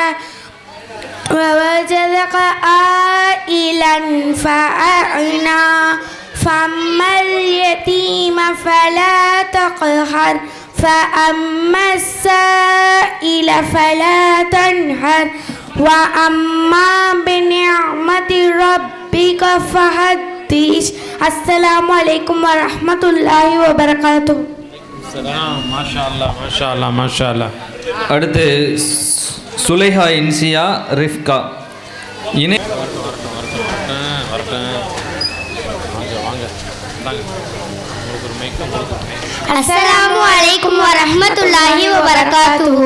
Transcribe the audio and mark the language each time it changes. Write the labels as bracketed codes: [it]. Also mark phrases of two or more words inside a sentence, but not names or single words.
[ar] ووجدك عائلا فأغنى فأما اليتيم فلا تقهر فأما السائل فلا تنهر وأما بنعمة ربك فحدث. السلام عليكم ورحمة الله وبركاته. ما شاء الله، ما شاء الله، ما شاء الله. [ta] அடுத்து சுலைஹா இன்சியா ரிஃப்கா. இணை [ar] السلام عليكم ورحمة الله وبركاته.